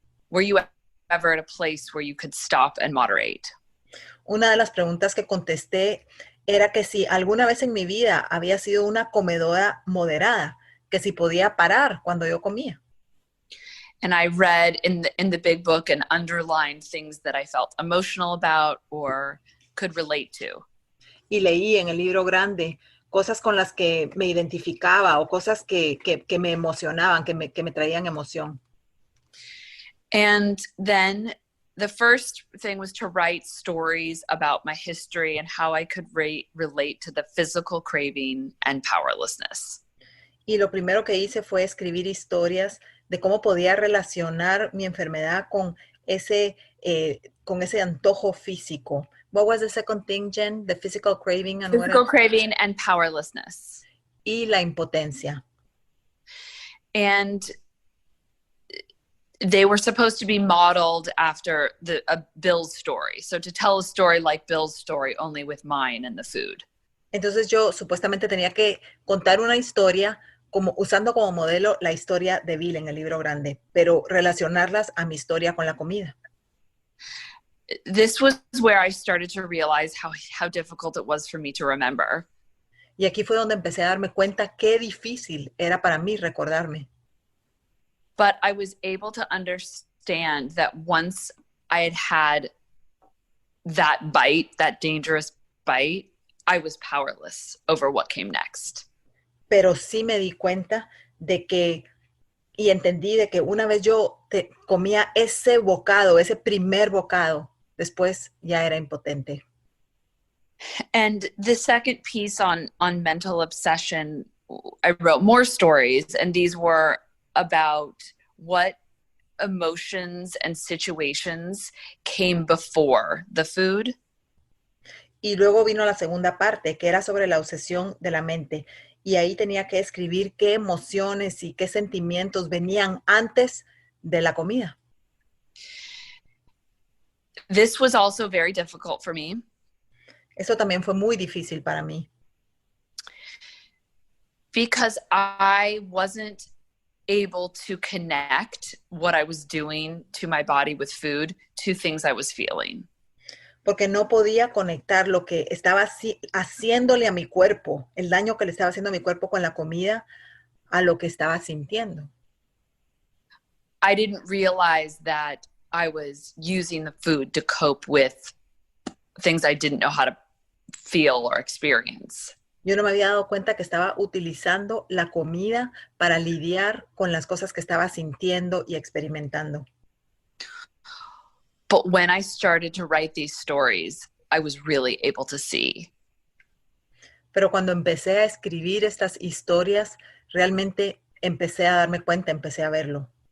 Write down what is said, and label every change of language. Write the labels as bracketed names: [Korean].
[English] Were you ever at a place where you could stop and moderate? [Spanish] Una de las preguntas que contesté era que si alguna vez en mi vida había sido una comedora moderada, que si podía parar cuando yo comía. [English] And I read in the big book and underlined things that I felt emotional about or could relate to. [Spanish] Y leí en el libro grande cosas con las que me identificaba o cosas que me emocionaban, que me traían emoción. [English] And then the first thing was to write stories about my history and how I could relate to the physical craving and powerlessness. [Spanish] Y lo primero que hice fue escribir historias de cómo podía relacionar mi enfermedad con ese antojo físico. [English] What was the second thing, Jen? The physical craving and physical craving and powerlessness. [Spanish] Y la impotencia. [English] And they were supposed to be modeled after a Bill's story. So to tell a story like Bill's story, only with mine and the food. [Spanish] Entonces yo supuestamente tenía que contar una historia usando como modelo la historia de Bill en el libro grande, pero relacionarlas a mi historia con la comida. [English] This was where I started to realize how difficult it was for me to remember. [Spanish] Y aquí fue donde empecé a darme cuenta qué difícil era para mí recordarme. [English] But I was able to understand that once I had that bite, that dangerous bite, I was powerless over what came next. [Spanish] Pero sí me di cuenta de que, y entendí de que una vez yo comía ese bocado, ese primer bocado, después ya era impotente. [English] And the second piece on mental obsession, I wrote more stories, and these were about what emotions and situations came before the food. [Spanish] Y luego vino la segunda parte, que era sobre la obsesión de la mente. Y ahí tenía que escribir qué emociones y qué sentimientos venían antes de la comida. [English] This was also very difficult for me. [Spanish] Eso también fue muy difícil para mí. [English] Because I wasn't able to connect what I was doing to my body with food to things I was feeling. [Spanish] Porque no podía conectar lo que estaba haciéndole a mi cuerpo, el daño que le estaba haciendo a mi cuerpo con la comida, a lo que estaba sintiendo. [English] I didn't realize that I was using the food to cope with things I didn't know how to feel or experience. [Spanish] Yo no me había dado cuenta que estaba utilizando la comida para lidiar con las cosas que estaba sintiendo y experimentando. [English] But when I started to write these stories, I was really able to see. [Spanish] Pero cuando empecé a escribir estas historias, realmente empecé a darme cuenta, empecé a verlo.